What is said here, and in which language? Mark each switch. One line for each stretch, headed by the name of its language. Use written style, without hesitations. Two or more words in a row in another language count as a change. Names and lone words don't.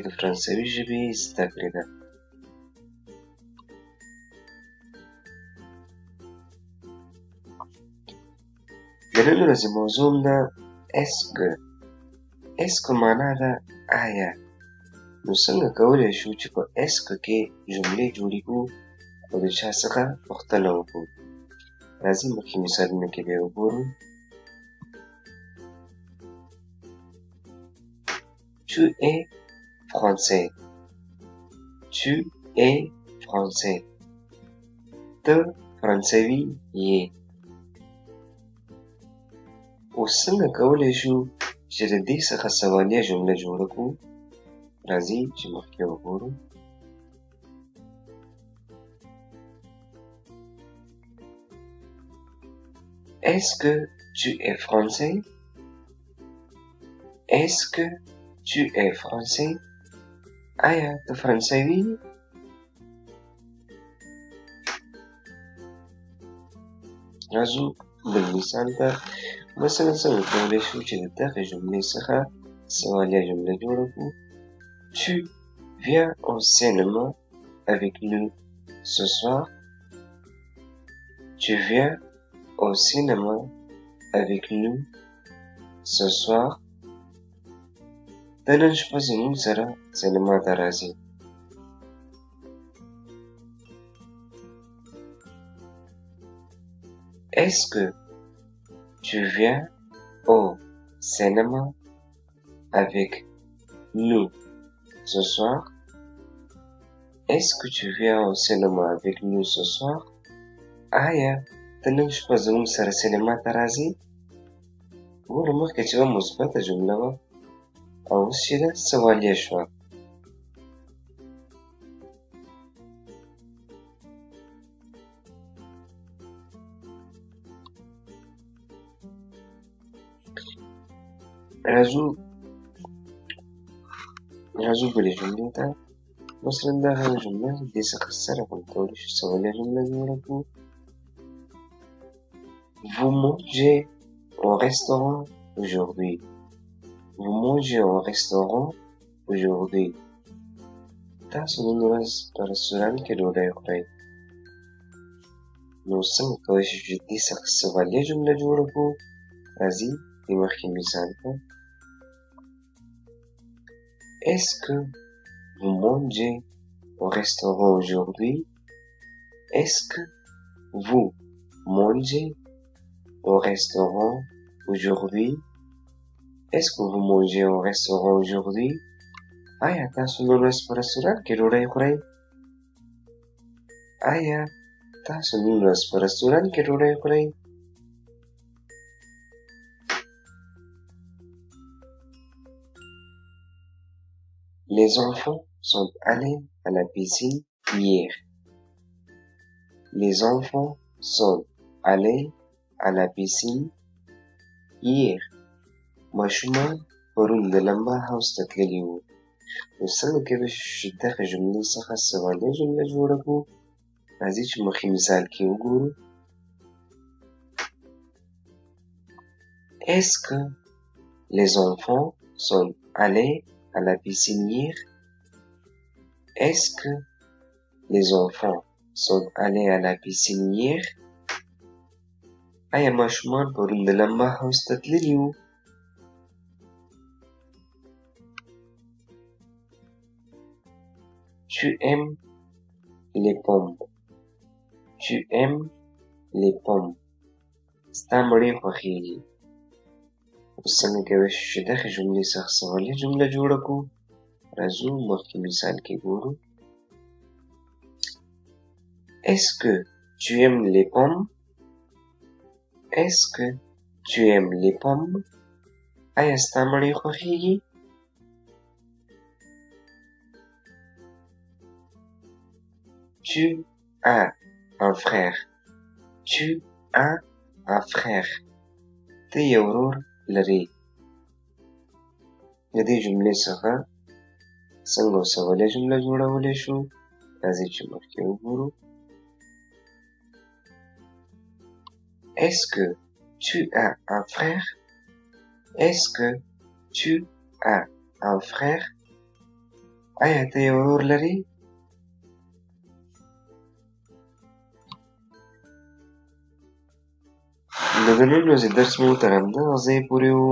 Pashto: د فرانسوي ژبې زده کړې ده. د نن ورځې موضوع ده
French: est-ce que. est-ce que
Pashto: معنا ده آیا. نو څنګه کولی شو چې په
French: est-ce que
Pashto: کې جملې جوړې کړو او د چا څخه پوښتنه وکړو؟ راځئ مخکې مثالونه کې بیا وګورو.
French: Tu es français. Tu es français.
Pashto: ته فرانسوي یې. اوس څنګه کولی شو چې د دې څخه سوالیه جمله جوړه کړو؟ راځئ چې مخکې وګورو.
French: Est-ce que tu es français? Est-ce que tu es français?
Pashto: آیا ته فرانسوي یې؟ راځو بل مثال ته. مثلا څنګه کولی شو چې د دغې جملې څخه سوالیه جمله جوړه کړو؟
French: Tu viens au cinéma avec nous ce soir? Tu viens au cinéma avec nous ce soir?
Pashto: ته نن شپه زموږ سره سینما ته راځې.
French: Est-ce que tu viens au cinéma avec nous ce soir? Est-ce que tu viens au cinéma avec nous ce soir?
Pashto: آیا ته نن شپه زموږ سره سینما ته راځې؟ ګوره مخکې چې مثبته جمله وه او اوس چې ده سوالیه شوه. راځو بلې جملې ته. مثلا دغه جمله دې څخه سره هم کولی شو سوالیه جمله جوړه کړو.
French: Vous mangez au restaurant aujourd'hui. Vous mangez au restaurant aujourd'hui.
Pashto: تاسو نن ورځ په رستورانت کې ډوډۍ خورئ. نو څنګه کولی شو چې دې څخه سوالیه جمله جوړه کړو؟ راځئ د مخکې مثال ته.
French: Est-ce que vous mangez au restaurant aujourd'hui? Est-ce que vous mangez au restaurant aujourd'hui? Est-ce que vous mangez au restaurant aujourd'hui?
Pashto: آیا تاسو نن ورځ په رستورانت کې ډوډۍ خورئ؟ آیا تاسو نن ورځ په رستورانت کې ډوډۍ خورئ؟
French: Les enfants sont allés à la piscine hier. Les enfants sont allés à la piscine hier.
Pashto: ماشومان پرون د لمبا حوض ته تللي وو. نو څنګه کولی شو چې دغې جملې څخه سوالیه جمله جوړه کړو؟ راځئ چې مخکې مثال کې وګورو.
French: Est-ce que les enfants sont allés à la piscine hier? Est-ce que les enfants sont allés à la piscine hier?
Pashto: آیا ماشومان پرون د لمبا حوض ته تللي وو؟
French: Tu aimes les pommes. Tu aimes les pommes.
Pashto: ستا مڼې خوښېږي. اوس څنګه کولی شو چې دغې جملې څخه سوالیه جمله جوړه کړو؟ راځو مخکې مثال کې ګورو.
French: Est-ce que tu aimes les pommes? Est-ce que tu aimes les pommes?
Pashto: آیا ستا مڼې خوښېږي؟
French: Tu as un frère. Tu as un frère.
Pashto: ته یو ورور لرې. د دې جملې څخه څنګه سوالیه جمله جوړولی شو؟ راځئ چې مخکې وګورو. Est-ce que tu as un frère? Est-ce que tu as un frère? آیا ته یو ورور لري؟ د ننني ورځې درس مو تر همدغه ځایه پورې و.